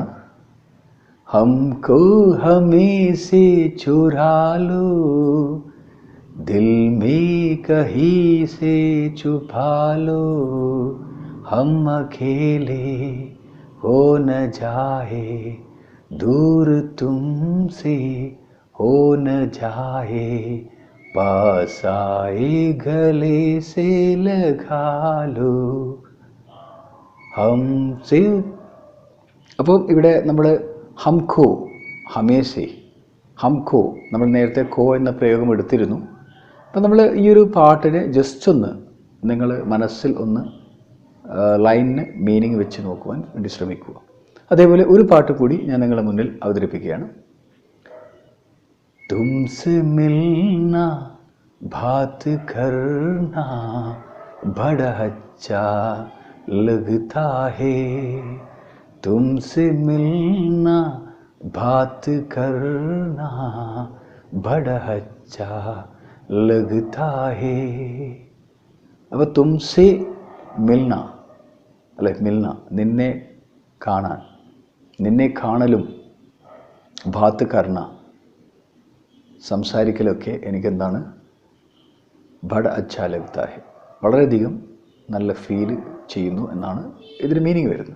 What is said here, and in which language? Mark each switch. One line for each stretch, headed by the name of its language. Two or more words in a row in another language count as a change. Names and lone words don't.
Hindi: हमको हमें से चुरा लो, दिल में कहीं से छुपा लो, हम अकेले हो न जाए, दूर तुमसे हो न जाए, पास आए गले से लगा लो. ഹംസേ.
Malayalam: അപ്പോൾ ഇവിടെ നമ്മൾ
Hindi: हमको, हमसे, हमको,
Malayalam: നമ്മൾ നേരത്തെ ഖോ എന്ന പ്രയോഗം എടുത്തിരുന്നു. അപ്പം നമ്മൾ ഈ ഒരു പാട്ടിനെ ജസ്റ്റ് ഒന്ന് നിങ്ങൾ മനസ്സിൽ ഒന്ന് ലൈനിന് മീനിങ് വെച്ച് നോക്കുവാൻ വേണ്ടി ശ്രമിക്കുക. അതേപോലെ ഒരു പാട്ട് കൂടി ഞാൻ നിങ്ങളുടെ മുന്നിൽ അവതരിപ്പിക്കുകയാണ്.
Hindi: तुमसे मिलना बात करना बड़ा अच्छा लगता है, तुमसे मिलना बात करना बड़ा अच्छा लगता है.
Malayalam: അപ്പോൾ
Hindi: तुमसे मिलना
Malayalam: അല്ലെ, മിൽന നിന്നെ കാണാൻ, നിന്നെ കാണലും,
Hindi: बात करना
Malayalam: സംസാരിക്കലൊക്കെ എനിക്കെന്താണ്,
Hindi: बड़ा अच्छा लगता है
Malayalam: വളരെയധികം നല്ല ഫീൽ ചെയ്യുന്നു എന്നാണ് ഇതിന് മീനിങ് വരുന്നത്.